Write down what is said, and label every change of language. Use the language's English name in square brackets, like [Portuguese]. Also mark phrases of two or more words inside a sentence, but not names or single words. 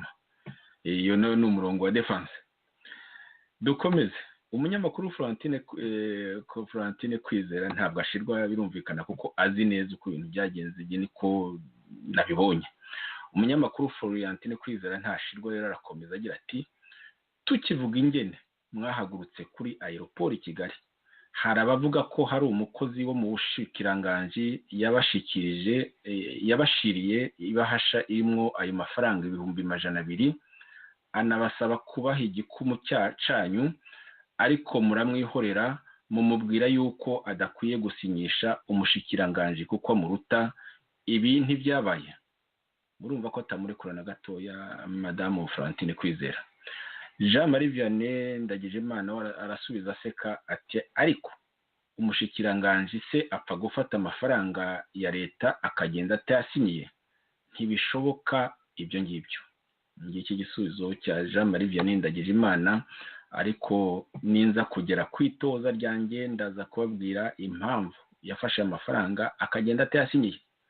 [Kinyarwanda] Iyo ni umurongo wa defense. Dukomeze. Umunyamakuru Florentine Kwizera ntabwo ashirwa, birumvikana kuko azi neza uko ibintu byagenze, igihe niko nabibonye. Umunyamakuru Florentine Kwizera ntashirwa, [Rundi] rero arakomeza agira ati tukivuga ingene mwahagurutse kuri aeroport i Kigali, hari abavuga ko hari umukozi wo mu bushikiranganji yabashiriye ibahasha irimo ayo mafaranga 200,000, anabasaba kubaha igikumu cyanyu, ariko muramwihorera mumubwira yuko adakwiye gusinyisha umushikiranganji kuko muruta. Ibi ntibyabaye. Murumva ko atamurekurana gatoya Madame Florentine Kwizera. [Kinyarwanda] Jean Marie Vianney Ndagijimana arasubiza aseka ati ariko umushikiranganji se apfa gufata amafaranga ya leta akagenda atayasinyiye? Ntibishoboka ibyo ngibyo. Ngiki gisubizo cya Jean Marie Vianney Ndagijimana, ariko ninza kugera kwitoza ryanjye ndaza kubabwira impamvu yafashe amafaranga akagenda atayasinyiye.